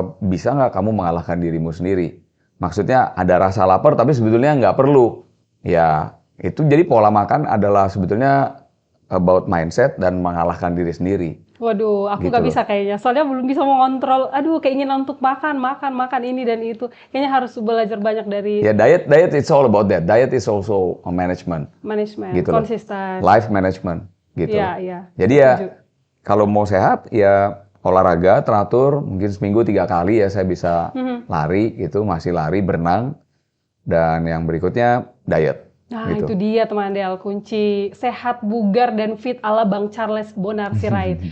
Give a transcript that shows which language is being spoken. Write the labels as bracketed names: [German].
[Indonesian] Bisa nggak kamu mengalahkan dirimu sendiri? Maksudnya ada rasa lapar tapi sebetulnya nggak perlu. Ya, itu jadi pola makan adalah sebetulnya [English] about mindset [Indonesian] dan mengalahkan diri sendiri. Waduh, aku nggak bisa kayaknya. Soalnya belum bisa mengontrol, keinginan untuk makan ini dan itu. Kayaknya harus belajar banyak dari... [English] Ya, diet it's all about that. Diet is also a management. [Indonesian] Gitu konsisten. [English] Life management, gitu. [Indonesian] Iya. Jadi ya, kalau mau sehat, ya olahraga teratur, mungkin seminggu 3 kali ya saya bisa lari gitu, masih lari, berenang, dan yang berikutnya diet. Nah gitu. Itu dia teman Del, kunci sehat, bugar, dan fit ala Bang Charles Bonar Sirait.